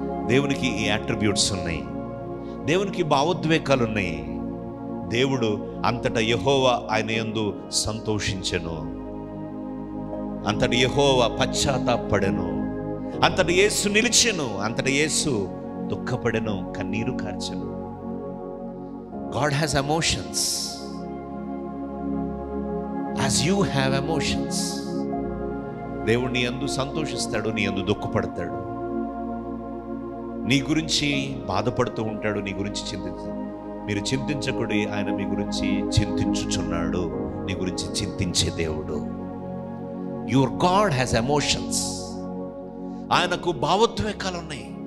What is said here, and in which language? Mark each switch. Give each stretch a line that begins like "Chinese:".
Telugu: దేవునికి ఈ అట్రిబ్యూట్స్ ఉన్నాయి, దేవునికి భావోద్వేకాలు ఉన్నాయి. దేవుడు అంతటా యెహోవా ఆయన యందు సంతోషించెను, అంతటి యెహోవా పశ్చాత్తాపడెను, అంతటి యేసు నిలిచెను, అంతటి యేసు దుఃఖపడెను, కన్నీరు కార్చెను.
English: God has emotions as you have emotions.
Telugu: దేవుడు నీ యందు సంతోషిస్తాడు, నీ యందు దుఃఖపడతాడు, నీ గురించి బాధపడుతూ ఉంటాడు, నీ గురించి చింతిస్తాడు. మీరు చింతించకుడి, ఆయన మీ గురించి చింతించుచున్నాడు, నీ గురించి చింతించే దేవుడు.
English: Your God has emotions.
Telugu: ఆయనకు భావోద్వేకాలు ఉన్నాయి.